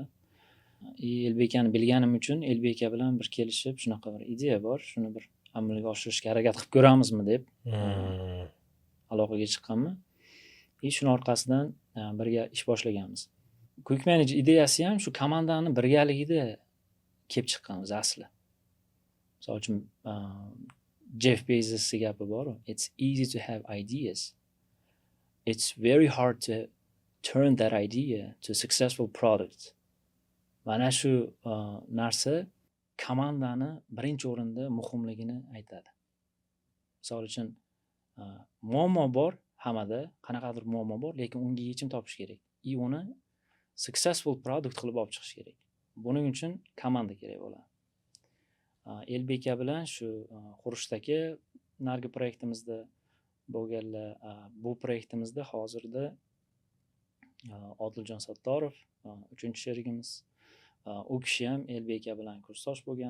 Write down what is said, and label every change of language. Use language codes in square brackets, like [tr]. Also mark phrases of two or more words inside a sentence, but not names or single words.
[uz] Elbek akani bilganim uchun Elbek aka bilan bir kelishib, shunaqa bir ideya bor, shuni bir amalga oshirishga harakat qilib ko'ramizmi deb aloqaga chiqqanman. Shuni orqasidan birga ish boshlaganmiz. Quick Manage ideyasi ham shu komandani birgaligida kelib chiqqan o'zi asli. Misol uchun Jeff Bezos gapi bor. [en] It's easy to have ideas. It's very hard to turn that idea to a successful product. [uz] Mana shu narsa komandani birinchi o'rinda muhimligini aytadi. Misol uchun muammo bor, hammada qanaqadir muammo bor, lekin unga yechim topish kerak. Uni [en] successful product [uz] qilib olib chiqish kerak. Buning uchun komanda kerak bo'ladi. Elbek aka bilan shu Xurishdagi nargi proyektimizda bo'lganlar, bu proyektimizda hozirda Odiljon Sattorov, 3-sherigimiz, u kishi ham Elbek aka bilan kursdosh bo'lgan.